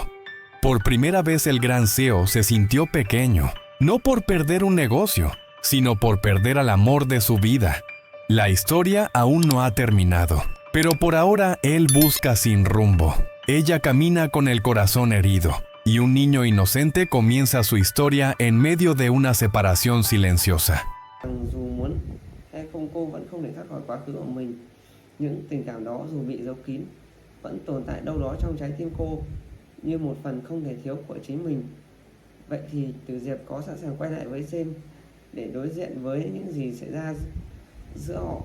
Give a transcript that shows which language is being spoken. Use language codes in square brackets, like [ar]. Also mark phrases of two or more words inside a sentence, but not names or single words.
[es] Por primera vez el gran CEO se sintió pequeño, no por perder un negocio, sino por perder al amor de su vida. La historia aún no ha terminado, pero por ahora él busca sin rumbo. Ella camina con el corazón herido, y un niño inocente comienza su historia en medio de una separación silenciosa. [vi] Dù muốn hay không, cô vẫn không thể thoát khỏi quá khứ của mình. Những tình cảm đó dù bị giấu kín vẫn tồn tại đâu đó trong trái tim cô như một phần không thể thiếu của chính mình. Vậy thì Tử Diệp có sẵn sàng quay lại với James để đối diện với những gì xảy ra giữa họ?